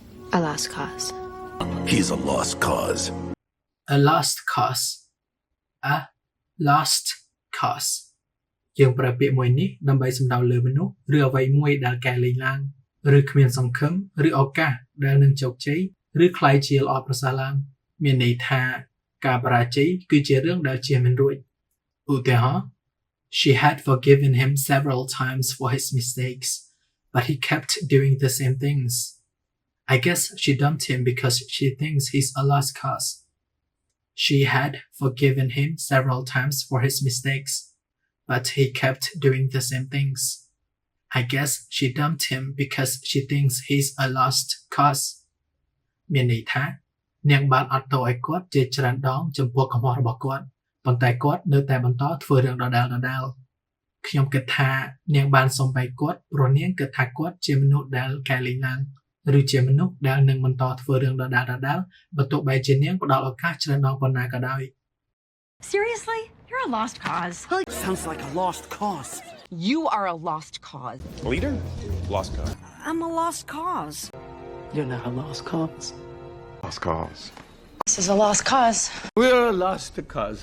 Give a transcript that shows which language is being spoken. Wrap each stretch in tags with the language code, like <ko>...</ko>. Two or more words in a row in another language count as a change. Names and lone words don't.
<en>A lost cause. He's a lost cause. A lost cause a lost cause</en> <km>យើងប្រើពាក្យមួយនេះដើម្បីសំដៅលើមនុស្សឬអ្វីមួយដែលកែលែងឡើងឬគ្មានសង្ឃឹមឬឱកាសដែលនឹងជោគជ័យឬคล้ายជាល្អប្រសើរឡើងមានន័យថាការបរាជ័យ គឺជារឿងដែលជៀសមិនរួចឧទាហរណ៍</km> <en>She had forgiven him several times for his mistakes but he kept doing the same things I guess she dumped him because she thinks he's a lost cause She had forgiven him several times for his mistakes but he kept doing the same things I guess she dumped him because she thinks he's a lost cause</en> <km>មានន័យថានាងបានអត់ទោសឲ្យគាត់ជាច្រើនដងចំពោះកំហុសរបស់គាត់ប៉ុន្តែគាត់នៅតែបន្តធ្វើរឿងដដែលៗខ្ញុំគិតថានាងបានសំបីគាត់ព្រោះនាងគិតថាគាត់ជាមនុស្សដែលកែលែងឡើងឬជាមនុស្សដែលនឹងបន្តធ្វើរឿងដដែលៗបើទោះបីជានាងផ្ដល់ឱកាសច្រើនដងប៉ុណ្ណាក៏ដោយ</km> <en>Seriously? You're a lost cause. Sounds like a lost cause. You are a lost cause. Leader? Lost cause. I'm a lost cause. You're not a lost cause Lost cause. This is a lost cause. We're a lost cause.</en>